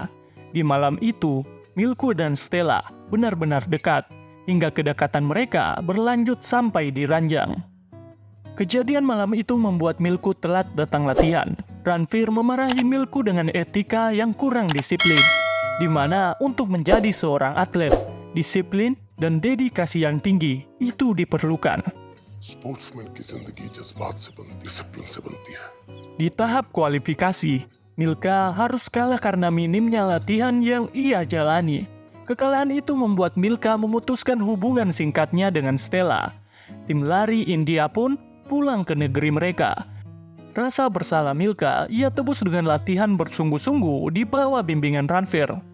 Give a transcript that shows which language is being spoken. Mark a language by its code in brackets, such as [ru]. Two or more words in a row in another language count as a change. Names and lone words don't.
[id] Di malam itu, Milku dan Stella benar-benar dekat, hingga kedekatan mereka berlanjut sampai di ranjang. Kejadian malam itu membuat Milku telat datang latihan. Ranveer memarahi Milku dengan etika yang kurang disiplin, di mana untuk menjadi seorang atlet, disiplin dan dedikasi yang tinggi itu diperlukan. [hi] स्पोर्ट्समैन की जिंदगी जज्बात से बनती, डिसिप्लिन से बनती है. [id] Di tahap kualifikasi, Milka harus kalah karena minimnya latihan yang ia jalani. Kekalahan itu membuat Milka memutuskan hubungan singkatnya dengan Stella. Tim lari India pun pulang ke negeri mereka. Rasa bersalah Milka ia tebus dengan latihan bersungguh-sungguh di bawah bimbingan Ranveer.